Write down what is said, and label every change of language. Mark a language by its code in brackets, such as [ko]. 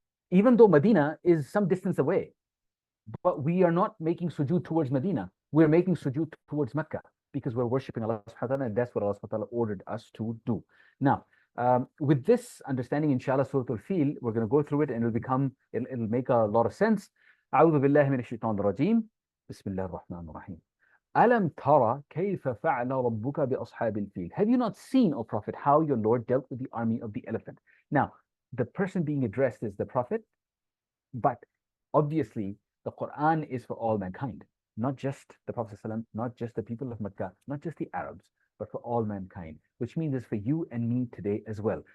[en] Even though Medina is some distance away, but we are not making sujood towards Medina. We're making sujood towards Mecca because we're worshiping Allah subhanahu wa ta'ala, and that's what Allah subhanahu wa ta'ala ordered us to do. Now, with this understanding, inshallah, Surah AlFeel, we're going to go through it and it'll make a lot of sense. [ar] أعوذ بالله من الشيطان الرجيم. بسم الله الرحمن الرحيم. ألم ترى كيف فعل ربك بأصحاب الفيل. [en] Have you not seen, O Prophet, how your Lord dealt with the army of the elephant? Now, the person being addressed is the Prophet, but obviously the Quran is for all mankind, not just the Prophet ﷺ, not just the people of Mecca, not just the Arabs, but for all mankind, which means it's for you and me today as well.